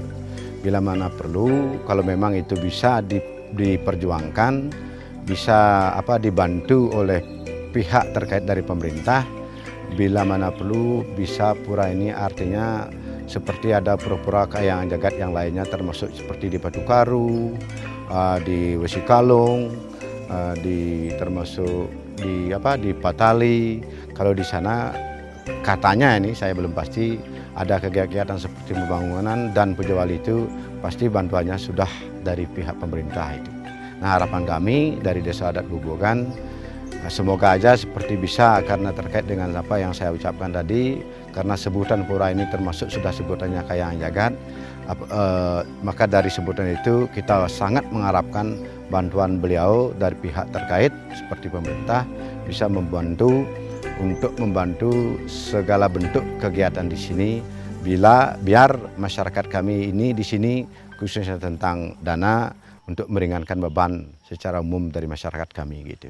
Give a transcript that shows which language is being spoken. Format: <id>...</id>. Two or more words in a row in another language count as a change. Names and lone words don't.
<id>Bila mana perlu kalau memang itu bisa diperjuangkan, bisa dibantu oleh pihak terkait dari pemerintah, bila mana perlu bisa pura ini artinya seperti ada pura-pura kayangan jagat yang lainnya termasuk seperti di Batu Karu, di Wesikalung, termasuk di Patali. Kalau di sana katanya ini saya belum pasti ada kegiatan seperti pembangunan dan Puja Wali itu pasti bantuannya sudah dari pihak pemerintah itu. Nah harapan kami dari Desa Adat Bubugan semoga aja seperti bisa karena terkait dengan apa yang saya ucapkan tadi karena sebutan pura ini termasuk sudah sebutannya kayangan jagat. Maka dari sebutan itu kita sangat mengharapkan bantuan beliau dari pihak terkait seperti pemerintah bisa membantu untuk membantu segala bentuk kegiatan di sini biar masyarakat kami ini di sini khususnya tentang dana untuk meringankan beban secara umum dari masyarakat kami gitu.</id>